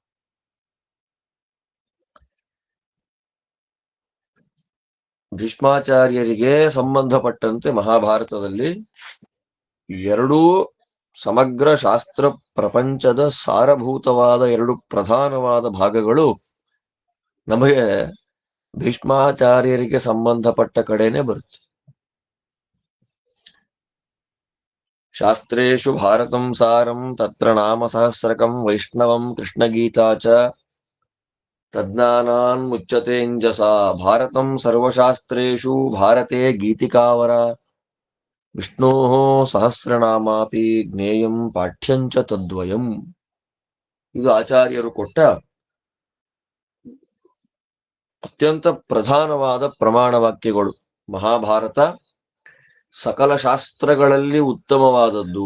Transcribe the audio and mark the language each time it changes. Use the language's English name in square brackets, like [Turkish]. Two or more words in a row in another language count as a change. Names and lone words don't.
[Kannada] ಭೀಷ್ಮಾಚಾರ್ಯರಿಗೆ ಸಂಬಂಧಪಟ್ಟಂತೆ ಮಹಾಭಾರತದಲ್ಲಿ ಎರಡೂ ಸಮಗ್ರ ಶಾಸ್ತ್ರ ಪ್ರಪಂಚದ ಸಾರಭೂತವಾದ ಎರಡು ಪ್ರಧಾನವಾದ ಭಾಗಗಳು ನಮಗೆ ಭೀಷ್ಮಾಚಾರ್ಯರಿಗೆ ಸಂಬಂಧಪಟ್ಟ ಕಡೆನೆ ಬರುತ್ತೆ. [Sanskrit] ಶಾಸ್ತ್ರೇಷು ಭಾರತಂ ಸಾರಂ ತತ್ರ ನಾಮ ಸಹಸ್ರಕಂ ವೈಷ್ಣವಂ ಕೃಷ್ಣಗೀತಾ ಚ ತಜ್ಞಾನಾನ್ ಮುಚ್ಯತೇಂಜಸ ಭಾರತಂ ಸರ್ವಶಾಸ್ತ್ರೇಷು ಭಾರತೆ ಗೀತಿಕಾವರ ವಿಷ್ಣೋಃ ಸಹಸ್ರನಾಮಾಪಿ ಜ್ಞೇಯಂ ಪಾಠ್ಯಂಚ ತದ್ವಯಂ. [Kannada] ಇದು ಆಚಾರ್ಯರು ಕೊಟ್ಟ ಅತ್ಯಂತ ಪ್ರಧಾನವಾದ ಪ್ರಮಾಣ ವಾಕ್ಯಗಳು. ಮಹಾಭಾರತ ಸಕಲ ಶಾಸ್ತ್ರಗಳಲ್ಲಿ ಉತ್ತಮವಾದದ್ದು.